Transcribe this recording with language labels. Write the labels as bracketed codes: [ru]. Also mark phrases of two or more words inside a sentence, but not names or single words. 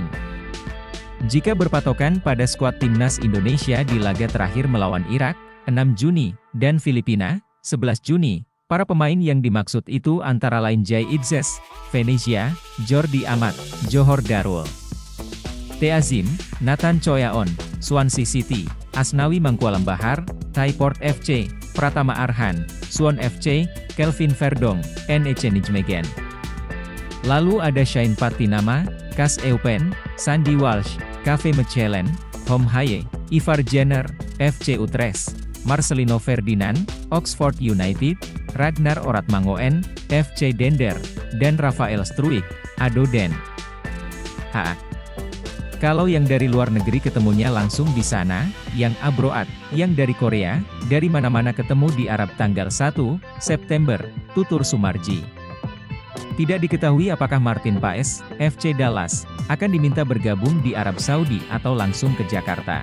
[id] Jika berpatokan pada skuad timnas Indonesia di laga terakhir melawan Irak, 6 Juni, dan Filipina, 11 Juni, para pemain yang dimaksud itu antara lain Jay Itzes, Venezia, Jordi Amat, Johor Darul, Teazim, Nathan Choyaon, Swansea City, Asnawi Mangkualam Bahar, Thai Port FC, Pratama Arhan, Suwon FC, Kelvin Verdong, NEC Nijmegen. Lalu ada Shane Patinama, Cas Eupen, Sandy Walsh, KV Mechelen, Hom Haye, Ivar Jenner, FC Utrecht, Marcelino Ferdinand, Oxford United, Ragnar Oratmangoen, FC Dender, dan Rafael Struijk, ADO Den Haag. Kalau yang dari luar negeri ketemunya langsung di sana, yang abroad, yang dari Korea, dari mana-mana ketemu di Arab tanggal 1 September, tutur Sumarji. Tidak diketahui apakah Martin Paes, FC Dallas, akan diminta bergabung di Arab Saudi atau langsung ke Jakarta.